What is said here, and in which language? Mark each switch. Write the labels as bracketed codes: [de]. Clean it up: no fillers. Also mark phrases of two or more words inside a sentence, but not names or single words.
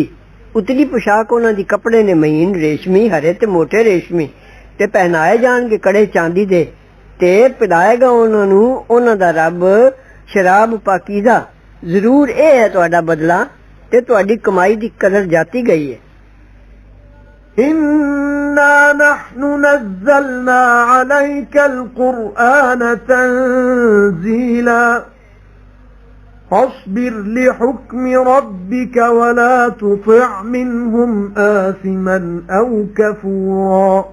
[pa] اتلی پوشاک انہاں دی کپڑے نے مہین ریشمی، ہرے تے موٹے ریشمی، تے پہنائے جانگے کڑے چاندی دے، تے پلائے گا انہوں نے انہاں دا رب شراب پاکیزہ. ضرور اے ہے تہاڈا بدلہ تے تہاڈی کمائی دی قدر جاتی گئی ہے. [ar] إنا نحن نزلنا عليك القرآن تنزيلا فاصبر لحكم ربك ولا تطع منهم آثما أو كفورا